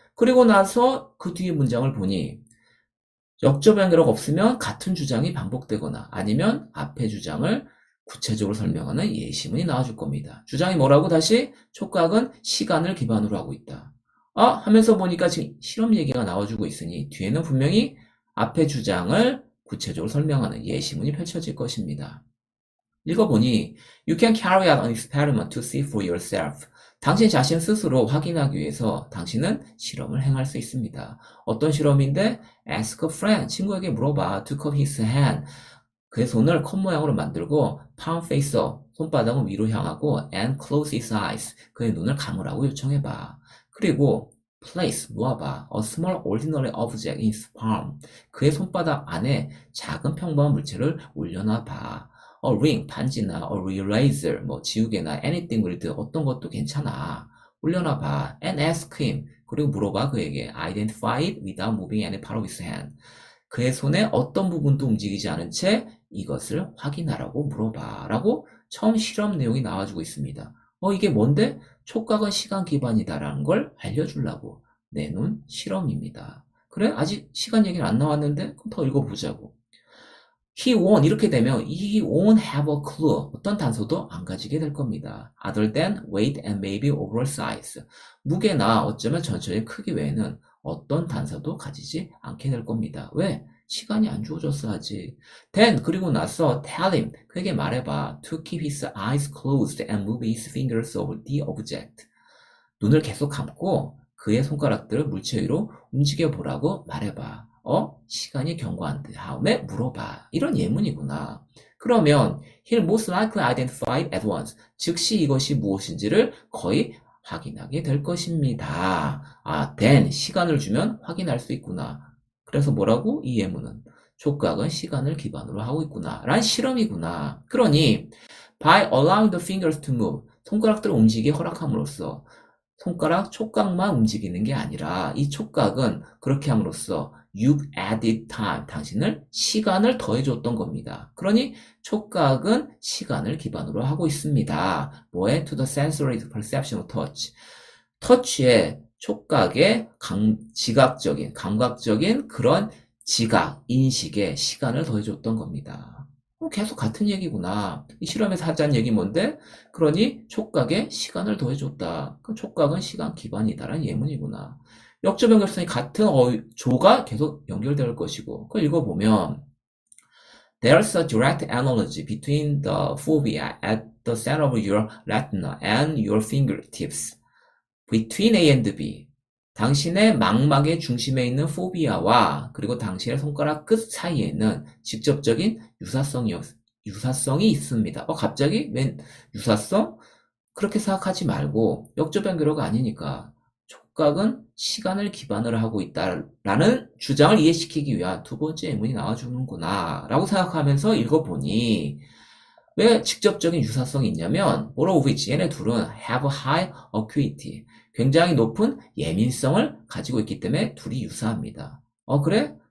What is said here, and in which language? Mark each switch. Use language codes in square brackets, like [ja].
[ko] 그리고 나서 그 뒤에 문장을 보니 역접 연결어가 없으면 같은 주장이 반복되거나 아니면 앞의 주장을 구체적으로 설명하는 예시문이 나와줄 겁니다. 주장이 뭐라고 다시? 촉각은 시간을 기반으로 하고 있다. 하면서 보니까 지금 실험 얘기가 나와주고 있으니 뒤에는 분명히 앞의 주장을 구체적으로 설명하는 예시문이 펼쳐질 것입니다. 읽어보니 [en] You can carry out an experiment to see for yourself. [ko] 당신 자신 스스로 확인하기 위해서 당신은 실험을 행할 수 있습니다. 어떤 실험인데? [en] Ask a friend. [ko] 친구에게 물어봐. [en] To cut his hand. [ko] 그의 손을 컵 모양으로 만들고 [en] palm face up. [ko] 손바닥은 위로 향하고 [en] and close his eyes. [ko] 그의 눈을 감으라고 요청해봐. 그리고 place. 놓아봐. [en] A small ordinary object in his palm. [ko] 그의 손바닥 안에 작은 평범한 물체를 올려놔봐. [en] A ring, [ko] 반지나 [en] a eraser, [ko] 지우개나 [en] anything with [ko] 어떤 것도 괜찮아. 올려놔봐. [en] And ask him. [ko] 그리고 물어봐 그에게. [en] Identify it without moving any part of his hand. [ko] 그의 손의 어떤 부분도 움직이지 않은 채 이것을 확인하라고 물어봐. 라고 처음 실험 내용이 나와주고 있습니다. 이게 뭔데? 촉각은 시간 기반이다라는 걸 알려주려고 내놓은 실험입니다. 그래? 아직 시간 얘기는 안 나왔는데? 그럼 더 읽어보자고. [en] He won't [ko] 이렇게 되면 [en] he won't have a clue [ko] 어떤 단서도 안 가지게 될 겁니다. [en] Other than weight and maybe overall size [ko] 무게나 어쩌면 전체의 크기 외에는 어떤 단서도 가지지 않게 될 겁니다. 왜? 시간이 안 주어졌어 아직. [en] Then [ko] 그리고 나서 [en] tell him [ko] 그에게 말해봐 [en] to keep his eyes closed and move his fingers over the object [ko] 눈을 계속 감고 그의 손가락들을 물체 위로 움직여 보라고 말해봐. 시간이 경과한 다음에 물어봐. 이런 예문이구나. 그러면 [en] he'll most likely identify it at once. [ko] 즉시 이것이 무엇인지를 거의 확인하게 될 것입니다. then 시간을 주면 확인할 수 있구나. 그래서 뭐라고? 이 예문은 촉각은 시간을 기반으로 하고 있구나. 란 실험이구나. 그러니 [en] by allowing the fingers to move [ko] 손가락들을 움직이게 허락함으로써 손가락 촉각만 움직이는 게 아니라 이 촉각은 그렇게 함으로써 [en] you added time, [ko] 당신을 시간을 더해줬던 겁니다. 그러니 촉각은 시간을 기반으로 하고 있습니다. 뭐에? [en] To the sensory perception of touch. [ko] 터치의 촉각의 지각적인, 감각적인 그런 지각, 인식에 시간을 더해줬던 겁니다. 계속 같은 얘기구나. 이 실험에서 하자는 얘기 뭔데? 그러니 촉각에 시간을 더해줬다. 그 촉각은 시간 기반이다라는 예문이구나. 역조변 연결성이 같은 조가 계속 연결될 것이고, 그걸 읽어보면 [en] There's a direct analogy between the fovea at the center of your retina and your fingertips. Between A and B. [ko] 당신의 망막의 중심에 있는 포비아와 그리고 당신의 손가락 끝 사이에는 직접적인 유사성이 있습니다. 갑자기 웬 유사성? 그렇게 생각하지 말고 역조변교로가 아니니까 촉각은 시간을 기반으로 하고 있다라는 주장을 이해시키기 위한 두 번째 예문이 나와주는구나 라고 생각하면서 읽어보니 왜 직접적인 유사성이 있냐면 [en] all of which [ko] 얘네 둘은 [en] have high acuity [ko] 굉장히 높은 예민성을 가지고 있기 때문에 둘이 유사합니다. 그래?